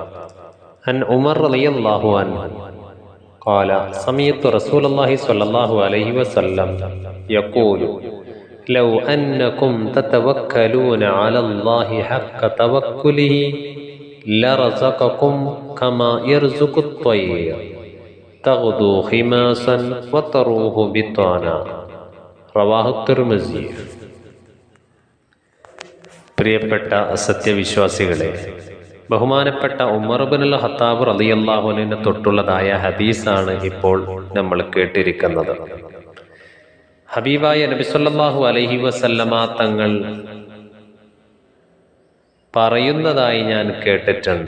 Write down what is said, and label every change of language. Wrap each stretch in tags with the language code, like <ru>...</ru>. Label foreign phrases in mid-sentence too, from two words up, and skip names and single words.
<ar>عن عمر رضي الله عنه قال سمعت رسول الله صلى الله عليه وسلم يقول لو أنكم تتوكلون على الله حق توكله لرزقكم كما يرزق الطير تغدو خماسا وتروح بطانا. رواه الترمذي.</ar> <ml>പ്രിയപ്പെട്ട സത്യവിശ്വാസികളെ, ബഹുമാനപ്പെട്ട ഉമർ ഇബ്നുൽ ഖത്താബ്</ml> <ar>رضي الله عنه</ar> <ml>തൊട്ടുള്ളതായ ഹദീസാണ് ഇപ്പോൾ നമ്മൾ കേട്ടിരിക്കുന്നത്. ഹബീബായ നബി</ml> <ar>صلى الله عليه وسلم</ar> <ml>തങ്ങൾ പറയുന്നതായി ഞാൻ കേട്ടിട്ടുണ്ട്.</ml>